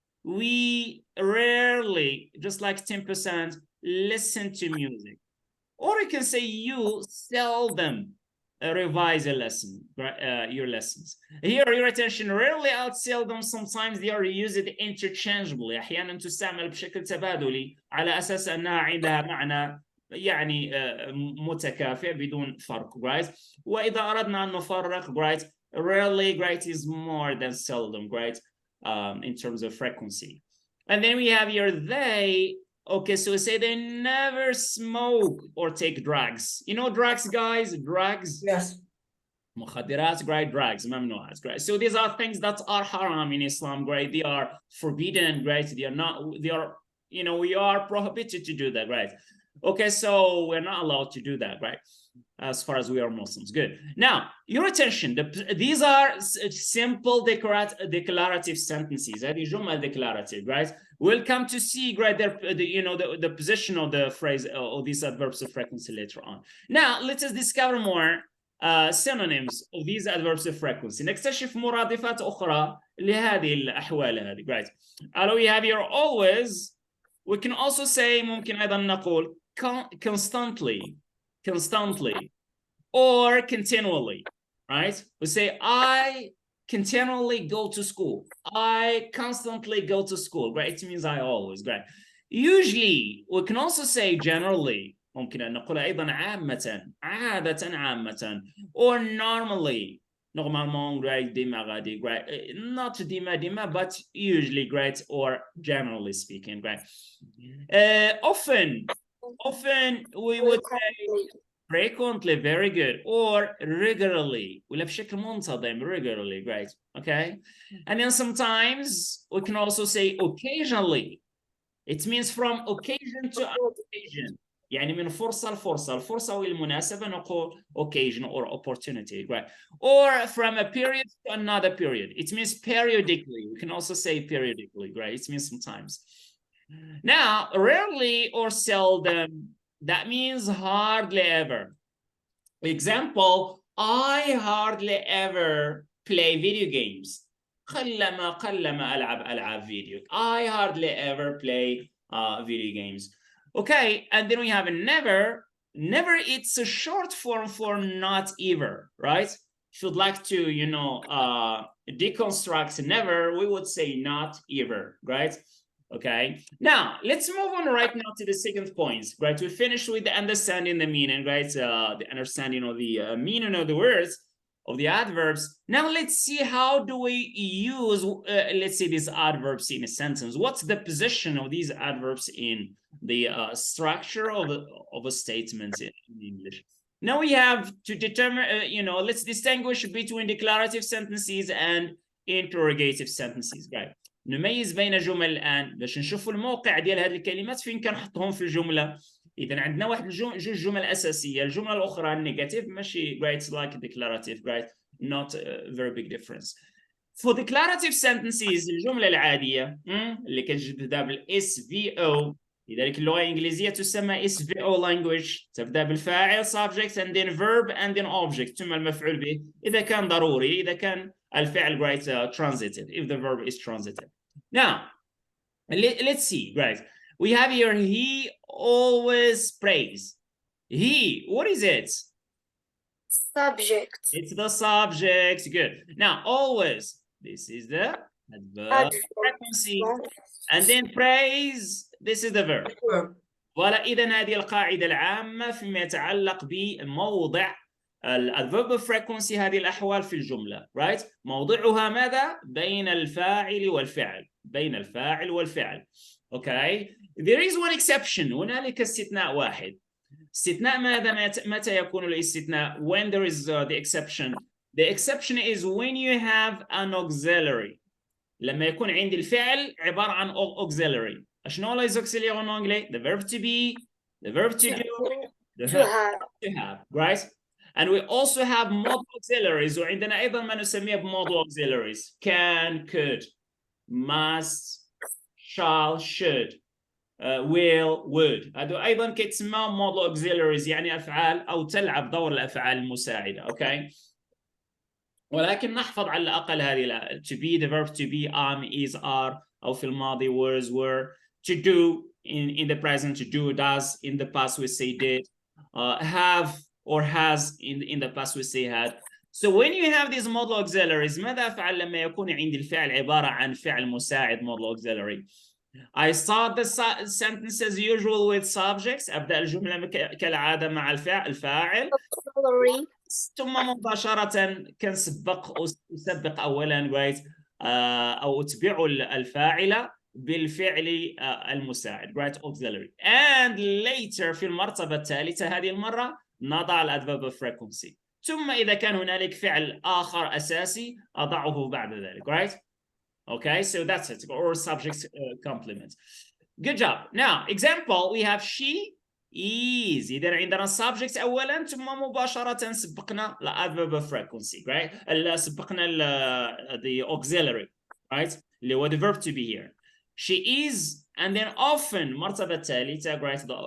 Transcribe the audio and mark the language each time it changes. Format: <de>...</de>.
<en>We rarely, just like 10%, listen to music. Or you can say you seldom revise a lesson, your lessons. Here, your attention, rarely out seldom, sometimes they are used interchangeably.</en> <ar>أحيانا تستعمل بشكل تبادلي على أساس أنها عندها معنى يعني متكافئ بدون فرق, right? وإذا أردنا أن نفرق, right?</ar> <en>Rarely, right, is more than seldom, right? In terms of frequency. And then we have here they. Okay, so we say they never smoke or take drugs. You know drugs, guys? Drugs? Yes. مخدرات, right? Drugs, ممنوعات, right? So these are things that are haram in Islam, right? They are forbidden, right? They are not, they are, you know, we are prohibited to do that, right? Okay, so we're not allowed to do that, right? As far as we are Muslims. Good. Now, your attention, these are simple declarative sentences.</en> <ar>هذه جمل</ar> <en>declarative, right? We'll come to see, right, the position of the phrase or these adverbs of frequency later on. Now, let us discover more synonyms of these adverbs of frequency.</en> <ar>نكتشف مرادفات أخرى لهذه الأحوال هذه, right?</ar> <en>We have here always. We can also say</en> <ar>ممكن أيضا نقول</ar> <en>constantly or continually, right? We say I continually go to school. I constantly go to school, right? It means I always, right? Usually, we can also say generally.</en> <ar>ممكن أن نقول أيضا عامة, عامة,</ar> <en>or normally. Normalement, right? Right? Not dima, but usually, right? Or generally speaking, right? Often we would say frequently, very good, or regularly.</en> <ar>ولا بشكل منتظم, regularly, right?</ar> <en>Okay, and then sometimes we can also say occasionally. It means from occasion to occasion.</en> <ar>يعني من فرصة لفرصة, الفرصة والمناسبة نقول</ar> <en>occasion or opportunity,</en> <ar>right?</ar> <en>Or from a period to another period. It means periodically. We can also say periodically, right? It means sometimes. Now, rarely or seldom, that means hardly ever. Example, I hardly ever play video games.</en> <ar>قلما ألعب ألعاب video.</ar> <en>I hardly ever play video games. Okay, and then we have a never. Never, it's a short form for not ever, right? If you'd like to, you know, deconstruct never, we would say not ever, right? Okay, now let's move on right now to the second point, right? We finished with the understanding the meaning, right? The understanding of the meaning of the words, of the adverbs. Now let's see how do we use, let's say, these adverbs in a sentence. What's the position of these adverbs in the structure of a statement in English? Now we have to determine, you know, let's distinguish between declarative sentences and interrogative sentences, right?</en> <ar>نميز بين جمل الآن باش نشوفوا الموقع ديال هذه الكلمات فين كنحطهم في الجملة. إذا عندنا واحد جوج جمل أساسية. الجملة الأخرى النيجاتيف ماشي, right?</ar> <en>It's like declarative, right? Not a very big difference. For declarative sentences,</en> <ar>الجملة العادية اللي كتبدا بالاس في او. لذلك اللغة الإنجليزية تسمى SVO language. تبدأ بالفاعل</ar> <en>subject and then verb and then object,</en> <ar>ثم المفعول به إذا كان ضروري, إذا كان الفعل,</ar> <en>right, transitive, if the verb is transitive. Now, let's see, right? We have here he always praise. He, what is it? Subject. It's the subject. Good. Now, always, this is the adverb Adverb. frequency. And then praise, this is the verb. Verb.</en> <ar>ولا إذا هذه القاعدة العامة فيما يتعلق بموضع الverb frequency هذه الأحوال في الجملة.</ar> <en>Right?</en> <ar>موضعها ماذا؟ بين الفاعل والفعل. بين الفاعل والفعل.</ar> <en>Okay? There is one exception.</en> <ar>هنالك استثناء واحد. استثناء ماذا؟ متى يكون الاستثناء?</ar> <en>When there is the exception. The exception is when you have an auxiliary.</en> <ar>لما يكون عندي الفعل عبارة عن auxiliary. شنو لا auxiliary</ar> <fr>en anglais?</fr> <en>The verb to be, the verb to do, the verb to have.</en> <ar>Right?</ar> <en>And we also have modal auxiliaries.</en> <ar>وعندنا أيضا ما نسميه بمodal auxiliaries.</ar> <en>Can, could, must, shall, should. will, would.</en> <ar>هذو أيضا كتسمى modal auxiliaries يعني أفعال أو تلعب دور الأفعال المساعدة.</ar> <en>Okay.</en> <ar>ولكن نحفظ على الأقل هذه to be,</ar> <en>the verb to be,</en> <ar>is, are أو في الماضي was, were.</ar> <en>To do in the present, to do, does. In the past we say did. Have or has in the past we say had. So when you have these modal auxiliaries</en> <ar>ماذا أفعل لما يكون عندي الفعل عبارة عن فعل مساعد modal auxiliary?</ar> <en>I start the sentence as usual with subjects.</en> <ar>أبدأ الجملة كالعادة مع الفاعل. ثم مباشرة أسبق أولا right أو أتبع الفاعل بالفعل المساعد right auxiliary.</ar> <en>And later</en> <ar>في المرتبة الثالثة هذه المرة نضع الأدفيرب frequency. ثم إذا كان هنالك فعل آخر أساسي أضعه بعد ذلك right.</ar> <en>Okay, so that's it, or subject complement. Good job. Now, example, we have she is.</en> <ar>إذا عندنا subject أولا ثم مباشرة سبقنا ال adverb frequency, right? سبقنا</ar> <en>the auxiliary, right?</en> <ar>اللي هو</ar> <en>the verb to be here. She is, and then often</en> <ar>مرتبة الثالثة,</ar> <en>right?</en>